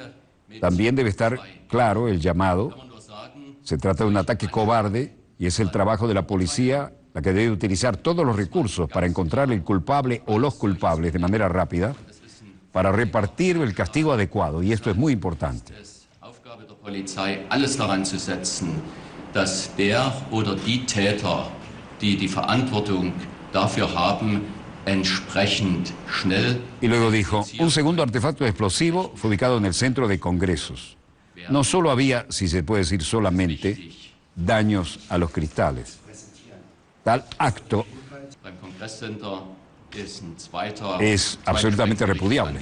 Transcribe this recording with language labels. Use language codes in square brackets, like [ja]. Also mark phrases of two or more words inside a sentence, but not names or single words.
[es] También debe estar claro el llamado. Se trata de un ataque cobarde y es el trabajo de la policía la que debe utilizar todos los recursos para encontrar el culpable o los culpables de manera rápida para repartir el castigo adecuado. Y esto es muy importante. [de] Polizei alles daran zu setzen, dass der oder die Täter, die die Verantwortung dafür haben, entsprechend schnell. [es] Y luego dijo, un segundo artefacto explosivo fue ubicado en el centro de congresos. No solo había, si se puede decir solamente, daños a los cristales. Tal acto es absolutamente repudiable.